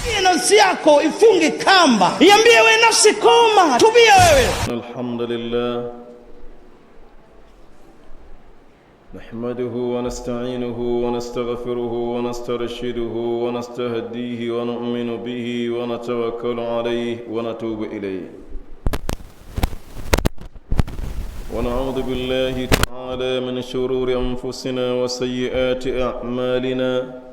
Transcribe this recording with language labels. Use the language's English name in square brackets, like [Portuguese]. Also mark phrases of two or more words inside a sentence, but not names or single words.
[Swahili] nafsi yako ifunge kamba, iambie wewe nafsi koma, tubia wewe. [Arabic] الحمد لله نحمده ونستعينه ونستغفره ونسترشده ونستهديه ونؤمن به ونتوكل عليه ونتوب إليه ونعوذ بالله تعالى من شرور أنفسنا وسيئات أعمالنا